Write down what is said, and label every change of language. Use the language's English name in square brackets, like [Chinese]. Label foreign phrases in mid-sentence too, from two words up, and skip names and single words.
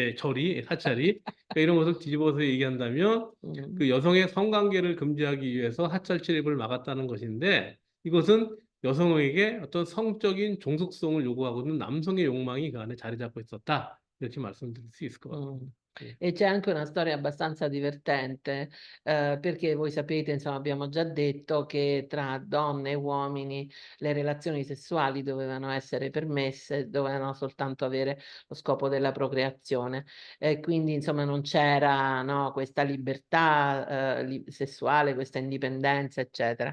[Korean] 네, 사찰이. 그러니까 이런 것을 뒤집어서 얘기한다면 Mm. 그 여성의 성관계를 금지하기 위해서 사찰 출입을 막았다는 것인데 이것은 여성에게 어떤 성적인 종속성을 요구하고 있는 남성의 욕망이 그 안에 자리 잡고 있었다. 이렇게 말씀드릴 수 있을 것 같아요. Mm. 예. [Italian] E c'è anche una storia abbastanza divertente, perché voi sapete, insomma, abbiamo già detto che tra donne e uomini le relazioni sessuali dovevano essere permesse, dovevano soltanto avere lo scopo della procreazione. E quindi, insomma, non c'era, no, questa libertà, sessuale, questa indipendenza, eccetera.